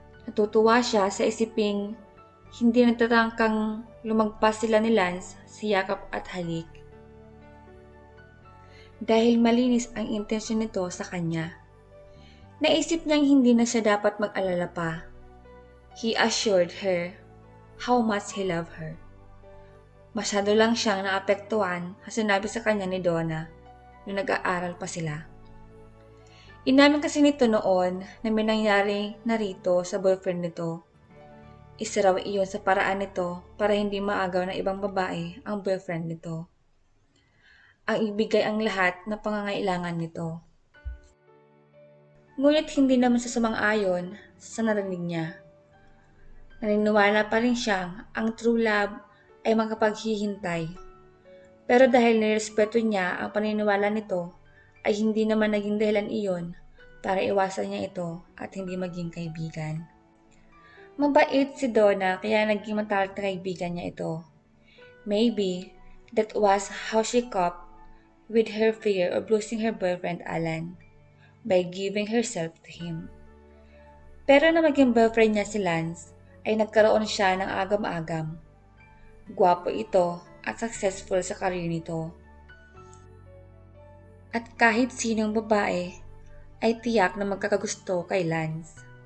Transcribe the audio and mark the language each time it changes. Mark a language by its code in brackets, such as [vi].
[tl] Natutuwa siya sa isiping hindi natatangkang lumagpas sila ni Lance sa yakap at halik. Dahil malinis ang intensyon nito sa kanya. Naisip niyang hindi na siya dapat mag-alala pa. [en] He assured her how much he loved her. [tl] Masyado lang siyang naapektuhan sa sinabi sa kanya ni Donna nung nag-aaral pa sila. Inamin kasi nito noon na may nangyari na rito sa boyfriend nito. Isa raw iyon sa paraan nito para hindi maagaw ng ibang babae ang boyfriend nito. Ang ibigay ang lahat na pangangailangan nito. Ngunit hindi naman sa sumang-ayon sa narinig niya. Naniniwala pa rin siyang ang true love ay makapaghihintay. Pero dahil nirespeto niya ang paniniwala nito, ay hindi naman naging dahilan iyon para iwasan niya ito at hindi maging kaibigan. Mabait si Donna kaya naging matalik na kaibigan niya ito. [en] Maybe that was how she coped with her fear of losing her boyfriend Alan by giving herself to him. [tl] Pero na maging boyfriend niya si Lance, ay nagkaroon siya ng agam-agam. Gwapo ito at successful sa career nito. At kahit sinong babae ay tiyak na magkakagusto kay Lance.